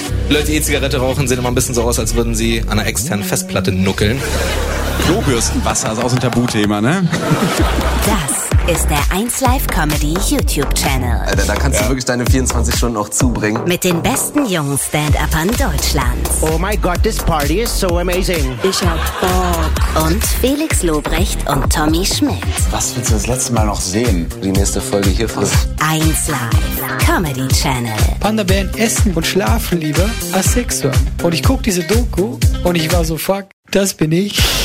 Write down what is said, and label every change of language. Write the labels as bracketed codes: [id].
[de] Leute, E-Zigarette rauchen, sehen immer ein bisschen so aus, als würden sie an einer externen Festplatte nuckeln. Klobürstenwasser ist auch so ein Tabuthema, ne? Das ist der 1Live-Comedy-YouTube-Channel. Alter, da kannst du wirklich deine 24 Stunden auch zubringen. Mit den besten jungen Stand-Uppern Deutschlands. [en] Oh my God, this party is so amazing. [de] Ich hab Bock. Und Felix Lobrecht und Tommy Schmidt. Was willst du das letzte Mal noch sehen? Die nächste Folge hier frisst. 1Live-Comedy-Channel. Panda-Bären essen und schlafen lieber als asexuell. Und ich guck diese Doku und ich war so, fuck, das bin ich.